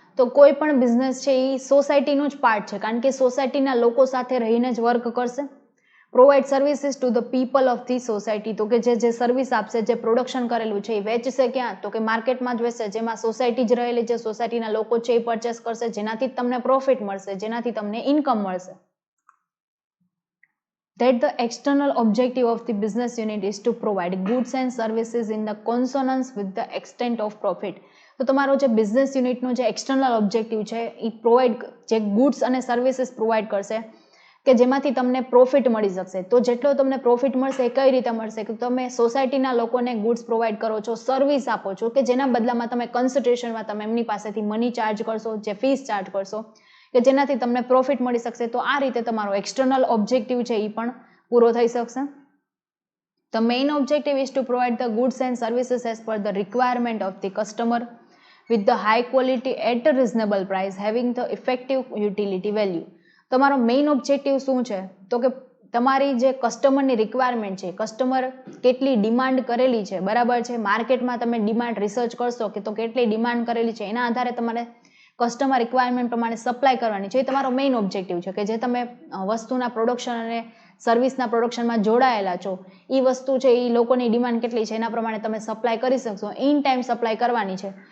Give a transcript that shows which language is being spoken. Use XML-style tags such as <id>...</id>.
<gu>તો કોઈ પણ બિઝનેસ છે એ સોસાયટીનો જ પાર્ટ છે, કારણ કે સોસાયટીના લોકો સાથે રહીને જ વર્ક કરશે.</gu> <en>provide services to the people of the society,</en> <gu>તો કે જે સર્વિસ આપશે, જે પ્રોડક્શન કરેલું છે એ વેચશે ક્યાં, તો કે માર્કેટમાં જ વેચશે, જેમાં સોસાયટી જ રહેલી છે, સોસાયટીના લોકો છે એ પરચેસ કરશે, જેનાથી તમને પ્રોફિટ મળશે, જેનાથી તમને ઇન્કમ મળશે.</gu> <en>That the external objective of the business unit is to provide goods and services in the consonance with the extent of profit.</en> <gu>તો તમારો જે બિઝનેસ યુનિટનો જે એક્સટર્નલ ઓબ્જેક્ટિવ છે એ પ્રોવાઈડ જે ગુડ્સ અને સર્વિસીસ પ્રોવાઈડ કરશે કે જેમાંથી તમને પ્રોફિટ મળી શકશે. તો જેટલો તમને પ્રોફિટ મળશે એ કઈ રીતે મળશે કે તમે સોસાયટીના લોકોને ગુડ્સ પ્રોવાઈડ કરો છો, સર્વિસ આપો છો કે જેના બદલામાં તમે કન્સિડરેશનમાં તમે એમની પાસેથી મની ચાર્જ કરશો, જે ફીસ ચાર્જ કરશો કે જેનાથી તમને પ્રોફિટ મળી શકશે. તો આ રીતે તમારો એક્સટર્નલ ઓબ્જેક્ટિવ છે એ પણ પૂરો થઈ શકશે.</gu> <en>The main objective is to provide the goods and services as per the requirement of the customer with the high quality at a reasonable price having the effective utility value.</en> <gu>તમારો main objective શું છે, તો કે તમારી જે કસ્ટમરની requirement છે, customer કેટલી demand કરેલી છે, બરાબર છે, માર્કેટમાં તમે ડિમાન્ડ રિસર્ચ કરશો કે તો કેટલી ડિમાન્ડ કરેલી છે, એના આધારે તમારે કસ્ટમર રિક્વાયરમેન્ટ પ્રમાણે સપ્લાય કરવાની છે, એ તમારો મેઇન ઓબ્જેક્ટિવ છે કે જે તમે વસ્તુના પ્રોડક્શન અને સર્વિસના પ્રોડક્શનમાં જોડાયેલા છો, એ વસ્તુ છે એ લોકોની ડિમાન્ડ કેટલી છે એના પ્રમાણે તમે સપ્લાય કરી શકશો, ઇન ટાઈમ સપ્લાય કરવાની છે.</gu>